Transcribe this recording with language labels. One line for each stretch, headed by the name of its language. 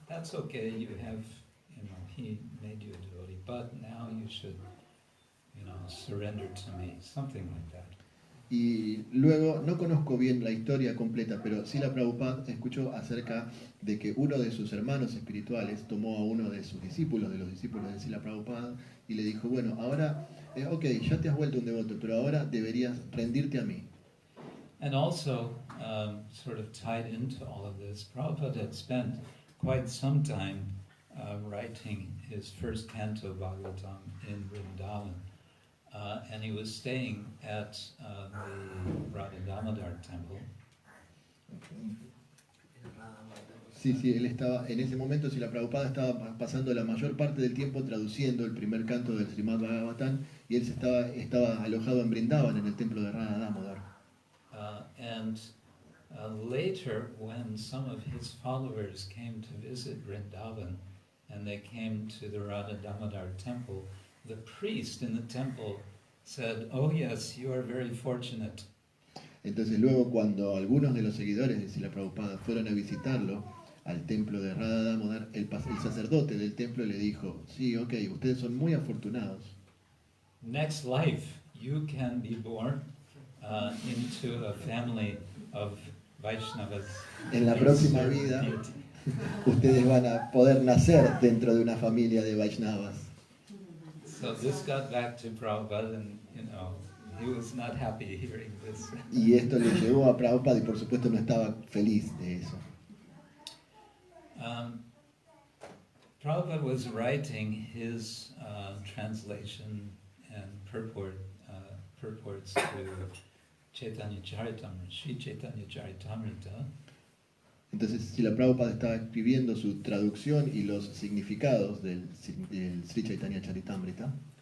English: That's okay, he made you a devotee, but now you should, surrender to me, something like that.
Spanish: Y luego, no conozco bien la historia completa, pero Srila Prabhupada escuchó acerca de que uno de sus hermanos espirituales tomó a uno de sus discípulos, de los discípulos de Srila Prabhupada, y le dijo, bueno, ahora, ok, ya te has vuelto un devoto, pero ahora deberías rendirte a mí.
English: And also, sort of tied into all of this, Prabhupada had spent quite some time writing his first canto Bhagavatam in Vrindavan. And he was staying at the Radha Damodar temple.
Spanish: Sí, él estaba, en ese momento, Srila Prabhupada estaba pasando la mayor parte del tiempo traduciendo el primer canto del Srimad Bhagavatam, y él estaba alojado en Vrindavan, en el templo de Radha Damodar.
English: And later, when some of his followers came to visit Vrindavan, and they came to the Radha Damodar temple, the priest in the temple said, "Oh yes, you are very fortunate."
Spanish: Entonces luego cuando algunos de los seguidores de Srila Prabhupada fueron a visitarlo al templo de Radha Damodar, el sacerdote del templo le dijo, sí, ok, ustedes son muy afortunados.
English: Next life, you can be born into a family of Vaishnavas.
Spanish: En la próxima vida, ustedes van a poder nacer dentro de una familia de Vaishnavas.
English: So this got back to Prabhupada, and he was not happy hearing this.
Spanish: Y esto le llegó a Prabhupada y por supuesto no estaba feliz de eso.
English: Prabhupada was writing his translation and purports to Chaitanya Charitamrita, Sri Chaitanya Charitamrita.
Spanish: Entonces, si la Prabhupada estaba escribiendo su traducción y los significados del Sri Chaitanya Charitamrita.